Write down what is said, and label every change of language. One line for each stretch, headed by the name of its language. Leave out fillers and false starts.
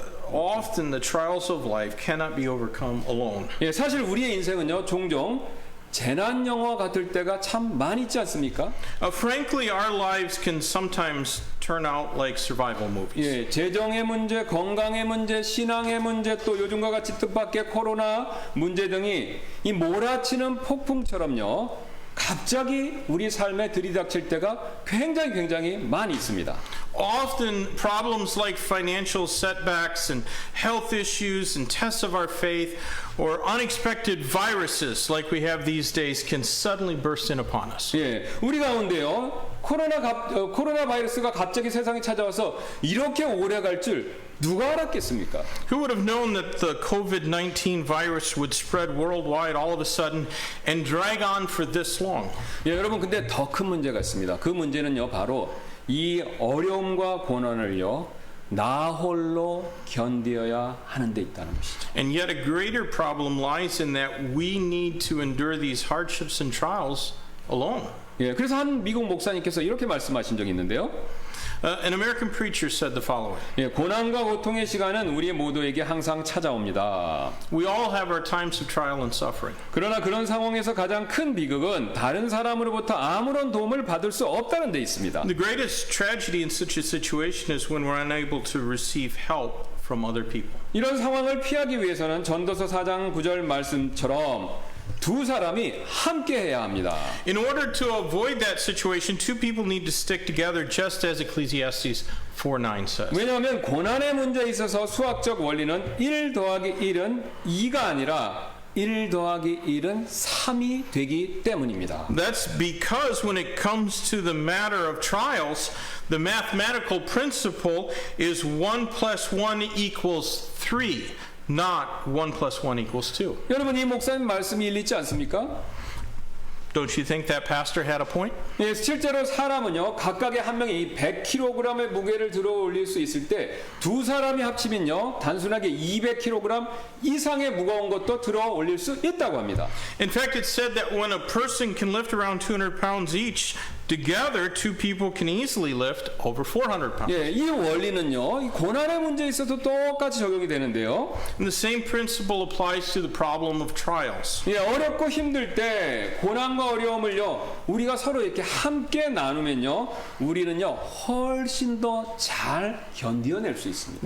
English: Often the trials of life cannot be overcome alone.
Korean: 예, 사실 우리의 인생은요, 종종 재난 영화 같을 때가 참 많이 있지 않습니까?
English: Frankly, our lives can sometimes turn out like survival movies.
Korean: 예, 재정의 문제, 건강의 문제, 신앙의 문제, 또 요즘과 같이 뜻밖의 코로나 문제 등이 이 몰아치는 폭풍처럼요, 갑자기 우리 삶에 들이닥칠 때가 굉장히 많이 있습니다.
English: Often problems like financial setbacks and health issues and tests of our faith or unexpected viruses like we have these days can suddenly burst in upon us.
Korean: 예, 우리 가운데요, 코로나 바이러스가 갑자기 세상에 찾아와서 이렇게 오래 갈 줄 누가 알았겠습니까?
English: Who would have known that the COVID-19 virus would spread worldwide all of a sudden and drag on for this long?
Korean: 예, 여러분, 근데 더 큰 문제가 있습니다. 그 문제는요, 바로 이 어려움과 고난을요, 나 홀로 견디어야 하는 데 있다는 것이죠.
English: And yet a greater problem lies in that we need to endure these hardships and trials alone.
Korean: 예, 그래서 한 미국 목사님께서 이렇게 말씀하신 적이 있는데요.
English: An American preacher said the following.
Korean: 예, 고난과 고통의 시간은 우리 모두에게 항상 찾아옵니다.
English: We all have our times of trial and suffering.
Korean: 그러나 그런 상황에서 가장 큰 비극은 다른 사람으로부터 아무런 도움을 받을 수 없다는 데 있습니다.
English: The greatest tragedy in such a situation is when we're unable to receive help from other people.
Korean: 이런 상황을 피하기 위해서는 전도서 4장 9절 말씀처럼 두 사람이 함께 해야 합니다.
English: In order to avoid that situation, two people need to stick together, just as Ecclesiastes 4:9 says.
Korean: 왜냐하면 고난의 문제에 있어서 수학적 원리는 1 더하기 1은 2가 아니라 1 더하기 1은 3이 되기 때문입니다.
English: That's because when it comes to the matter of trials, the mathematical principle is 1 + 1 = 3. Not 1 + 1 = 2.
Korean: 여러분, 이 목사님 말씀이 일리지 않습니까?
English: Don't you think that pastor had a point?
Korean: 예, 실제로 사람은요, 각각의 한 명이 100kg의 무게를 들어 올릴 수 있을 때 두 사람이 합치면요, 단순하게 200kg 이상의 무거운 것도 들어 올릴 수 있다고 합니다.
English: In fact, it's said that when a person can lift around 200 pounds each, Together, two people can easily lift over 400 pounds.
Korean: 예, 이 원리는요, 이 고난의 문제에 있어서 똑같이 적용이 되는데요.
English: And the same principle applies to the problem of trials.
Korean: 예, 어렵고 힘들 때 고난과 어려움을요, 우리가 서로 이렇게 함께 나누면요, 우리는요, 훨씬 더 잘 견뎌낼 수 있습니다.